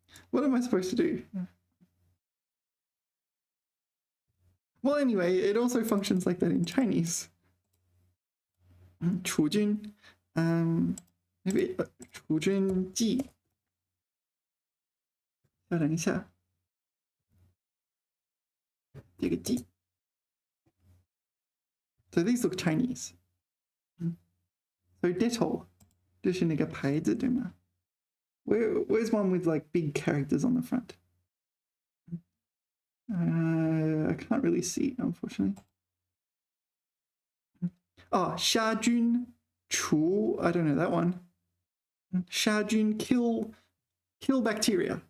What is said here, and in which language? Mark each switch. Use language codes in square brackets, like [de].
[en] what am I supposed to do? Well, anyway, it also functions like that in Chinese. [zh] 除菌, maybe 除菌剂. 稍等一下，这个 G。 [en] So these look Chinese. [zh] So Dettol, 这是那个牌子对吗？ [en] Where's one with like big characters on the front? I can't really see, unfortunately. Oh, 杀菌除, I don't know that one. 杀菌 kill bacteria.